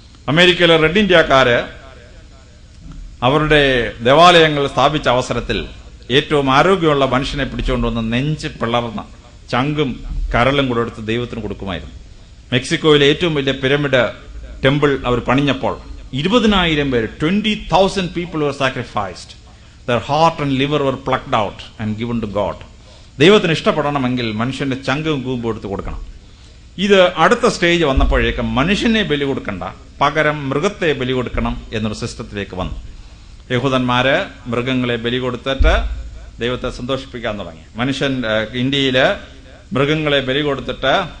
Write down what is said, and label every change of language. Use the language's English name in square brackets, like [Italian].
[Malayalam] അമേരിക്കയിലെ റെഡ് ഇന്ത്യക്കാര് അവരുടെ ദേവാലയങ്ങൾ സ്ഥാപിച്ച അവസരത്തിൽ ഏറ്റവും ആരോഗ്യമുള്ള മനുഷ്യനെ പിടിച്ചുകൊണ്ടുവന്ന് നെഞ്ച് പിളർന്ന ചങ്കും കരളും കൂടെ എടുത്ത് ദൈവത്തിന് കൊടുക്കുമായിരുന്നു. മെക്സിക്കോയിലെ ഏറ്റവും വലിയ പിരമിഡ് ടെമ്പിൾ അവർ പണിഞ്ഞപ്പോൾ 20,000 പേര് [English] 20,000 people were sacrificed. Their heart and liver were plucked out and given to God. [Malayalam] ദൈവത്തിന് ഇഷ്ടപ്പെടണമെങ്കിൽ മനുഷ്യന്റെ ചങ്കും കൂമ്പും എടുത്ത് കൊടുക്കണം. ഇത് അടുത്ത സ്റ്റേജ് വന്നപ്പോഴേക്കും മനുഷ്യനെ ബലി കൊടുക്കണ്ട, പകരം മൃഗത്തെ ബലി കൊടുക്കണം എന്നൊരു സിസ്റ്റത്തിലേക്ക് വന്നു. യഹൂദന്മാര് മൃഗങ്ങളെ ബലി കൊടുത്തിട്ട് ദൈവത്തെ സന്തോഷിപ്പിക്കാൻ തുടങ്ങി. ഇന്ത്യയില് മൃഗങ്ങളെ ബലി കൊടുത്തിട്ട്